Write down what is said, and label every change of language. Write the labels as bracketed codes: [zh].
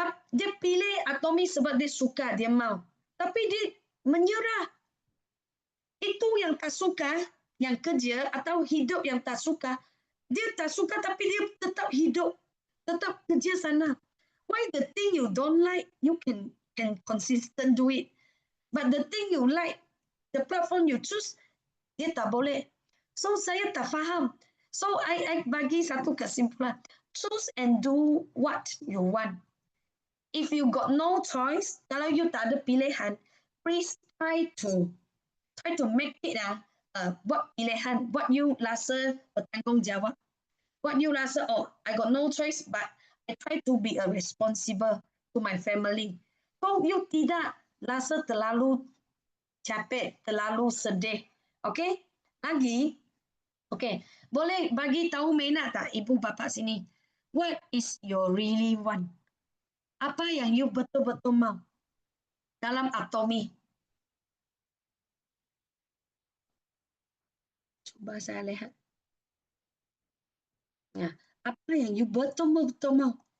[ms] Dia pilih Atomi sebab dia suka, dia mau. Tapi dia menyerah. Itu yang tak suka, yang kerja atau hidup yang tak suka. Dia tak suka tapi dia tetap hidup, tetap kerja sana. [en] Why the thing you don't like, you can consistent do it. But the thing you like, the platform you choose, [ms] dia tak boleh. So saya tak faham. [en] So I [ms] bagi satu kesimpulan. [en] Choose and do what you want. If you got no choice, [ms] kalau you tak ada pilihan, [en] please try to make it [ms] buat pilihan, buat you rasa bertanggungjawab. Buat you rasa, [en] oh, I got no choice, but I try to be a responsible to my family. So you [ms] tidak rasa terlalu capek, terlalu sedih. Okay? Lagi, okay, boleh bagi tahu Mena tak, ibu bapa sini? [en] What is your really want? [ms] Apa yang you betul-betul mau dalam Atomi? Coba saya lihat. Ya, apa yang you betul-betul mau?